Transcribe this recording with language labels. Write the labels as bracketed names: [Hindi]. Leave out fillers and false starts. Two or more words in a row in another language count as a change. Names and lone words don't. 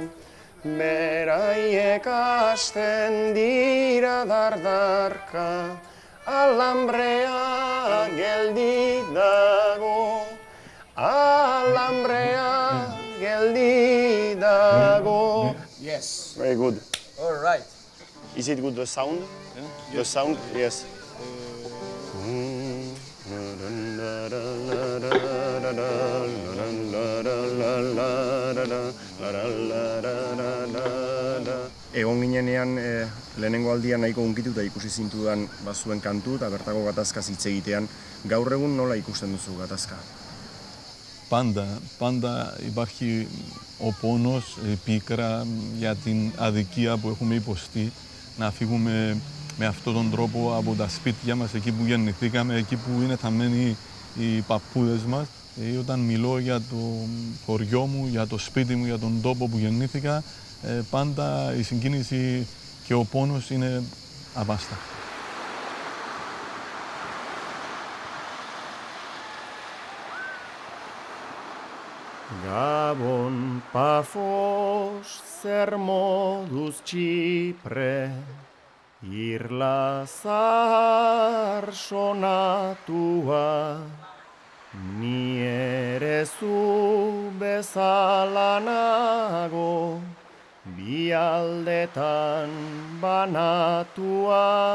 [Basque] Beraiek hasten dira dardarka, alambrea geldi dago, alambrea geldi dago. [English] Yes. Very good. All right. Is it good, the sound? Yeah? The sound? Yes. [Basque] Egon ginenean lehenengo aldian nahiko unkituta ikusi zintudan bazuen kantu eta bertako gatazkaz hitz egitean. Gaur egun nola ikusten duzu gatazka? [Greek] Πάντα υπάρχει ο πόνος, η πίκρα για την αδικία που έχουμε υποστεί. Να φύγουμε με αυτόν τον τρόπο από τα σπίτια μας, εκεί που γεννηθήκαμε, εκεί που είναι θαμμένοι οι παππούδες μας. Όταν μιλώ για το χωριό μου, για το σπίτι μου, για τον τόπο που γεννήθηκα, πάντα η συγκίνηση και ο πόνος είναι αβάστα. [Basque] Gabon, Pafos, zer moduz Txipre, irla zahar sonatua, ni ere zu bezala nago, bi aldetan banatua,